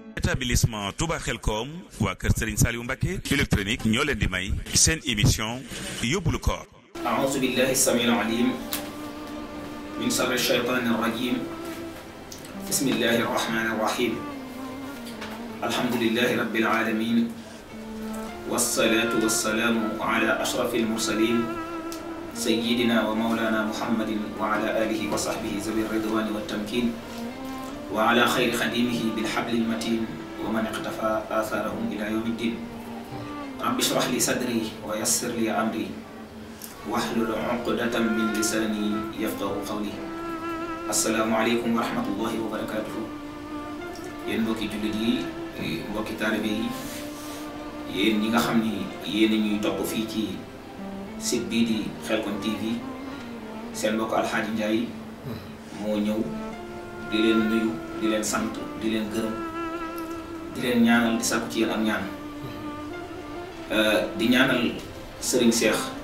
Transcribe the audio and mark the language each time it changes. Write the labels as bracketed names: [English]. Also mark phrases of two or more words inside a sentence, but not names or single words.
[Wolof] établissement Touba Xelkom waa kër Serigne Saliou Mbacké électronique ñoo leen di may seen émission yóbbulu koor. [Arabic] أعوذ بالله السميع العليم من شر الشيطان الرجيم بسم الله الرحمن الرحيم الحمد لله رب العالمين والصلاة والسلام على أشرف المرسلين سيدنا ومولانا محمد وعلى آله وصحبه ذوي الرضوان والتمكين وعلى خير خديمه بالحبل المتين ومن اقتفى آثارهم إلى يوم الدين رب اشرح لي صدري ويسر لي أمري واحلل عقدة من لساني يفقهوا قولي السلام عليكم ورحمة الله وبركاته [Wolof] yéen mbokki jullit yi mbokki taalibe yi yéen ñi nga xam ni yéen ñuy topp fii ci site bii di Xelkom TV seen mbokk Alxaaji Njaay moo ñëw di leen nuyu di leen sant di leen gërëm di leen ñaanal di sàkku ci yéen ak ñaan di ñaanal Sëriñ Seex